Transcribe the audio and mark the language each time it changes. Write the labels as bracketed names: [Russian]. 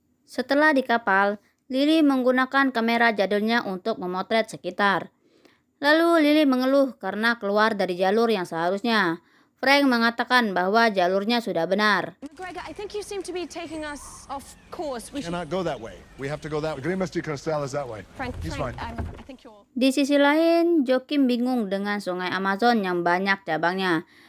[Indonesian] Setelah di kapal, Lily menggunakan kamera jadulnya untuk memotret sekitar. Lalu Lily mengeluh karena keluar dari jalur yang seharusnya. Frank mengatakan bahwa jalurnya sudah benar. [English] McGregor, I think you seem to be taking us off course. We should... Cannot go that way. We have to go that way. Grimas de Cristal is that way. Frank, He's fine. I think you're... [Indonesian] Di sisi lain, Joakim bingung dengan sungai Amazon yang banyak cabangnya.